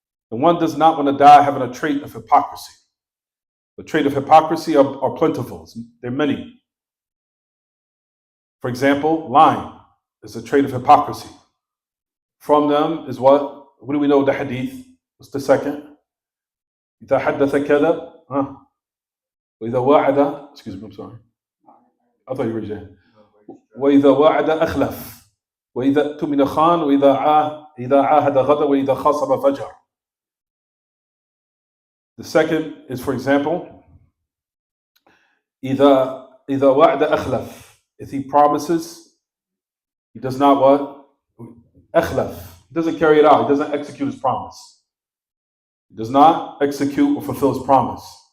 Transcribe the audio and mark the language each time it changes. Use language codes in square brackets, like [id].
[en] And one does not want to die having a trait of hypocrisy. The trait of hypocrisy are plentiful. There are many. For example, lying is a trait of hypocrisy. From them is what? What do we know the hadith? What's the second? [ar] إذا حدث كذب وإذا وعد [en] excuse me, I'm sorry. I thought you were saying [ar] وإذا وعد أخلف وإذا اؤتمن خان وإذا عاهد غدر وإذا خاصم فجر. [en] The second is, for example, [ar] إذا وعد أخلف. [en] If he promises, he does not what? [ar] أخلف. [en] He doesn't carry it out. He doesn't execute his promise. He does not execute or fulfill his promise.